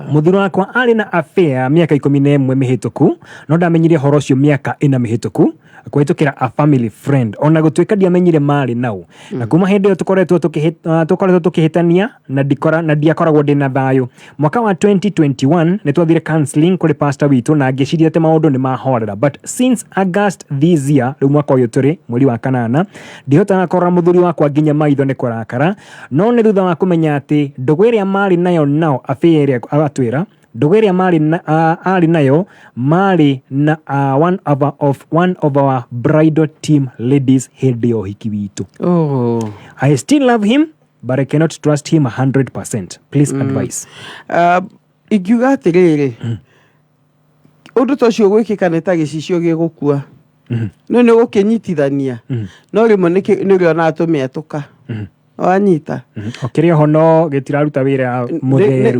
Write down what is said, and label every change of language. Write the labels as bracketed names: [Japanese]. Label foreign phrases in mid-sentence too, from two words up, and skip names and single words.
[Kikuyu] mũthuri wakwa arĩ na affair mĩaka 11 mĩhĩtũku no ndamenyire horo ũcio mĩaka 4 mĩhĩtũku kũhĩtũkĩra [English] a family friend [Kikuyu] ona gũtuĩka ndiamenyire marĩ nau na kuma hĩndĩ ĩyo tũkoretwo tũkĩhĩtania na ndiakoragwo ndĩna thayũ mwaka wa 2021 nĩ twathire counseling kũrĩ pastor witũ na ngĩciria atĩ maũndũ nĩ mahorera [English] but since August this year [Kikuyu] rĩu mwaka ũyũ tũrĩ mweri wa kanana ndihotaga kũrora mũthuri wakwa nginya maitho nĩ kũrakara no nĩ thutha wa kũmenya atĩ ndũgũ ĩrĩa marĩ nayo nao affair ĩrĩa agatwĩra ndũgũ ĩrĩa arĩ nayo marĩ na [English] one of our bridal team ladies [Kikuyu] hĩndĩ ya ũhiki witũ [English] I still love him but I cannot trust him 100%. Please advise. [Kikuyu] Ingiuga atĩrĩrĩ ũndũ ta ũcio gwĩkĩka nĩ ta gĩcicio gĩgũkua no nĩ gũkĩnyitithania no rĩmwe nĩ rĩona tũmĩetũka wanyita okĩrĩ ho no gĩtiraruta wĩra mũtheru